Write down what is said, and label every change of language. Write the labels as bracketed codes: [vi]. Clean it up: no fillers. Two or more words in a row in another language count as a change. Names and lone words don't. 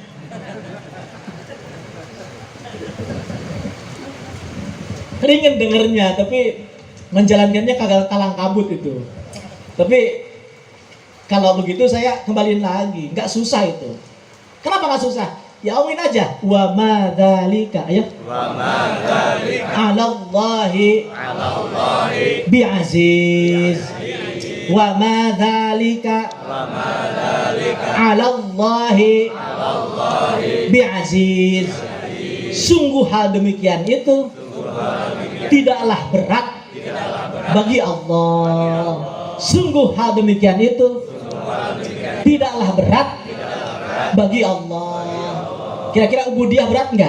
[id] Ringan dengernya, tapi menjalankannya kagak kalang kabut itu. Tapi kalau begitu saya kembaliin lagi, nggak susah itu. Kenapa nggak susah? Ya omongin aja. [ar] وما ذلك, ayo. وما ذلك على الله بعزيز. وما ذلك على الله بعزيز. [id] Sungguh hal demikian itu tidaklah berat bagi Allah. Sungguh hal demikian itu tidaklah berat bagi Allah. Kira-kira ubudiyah berat enggak?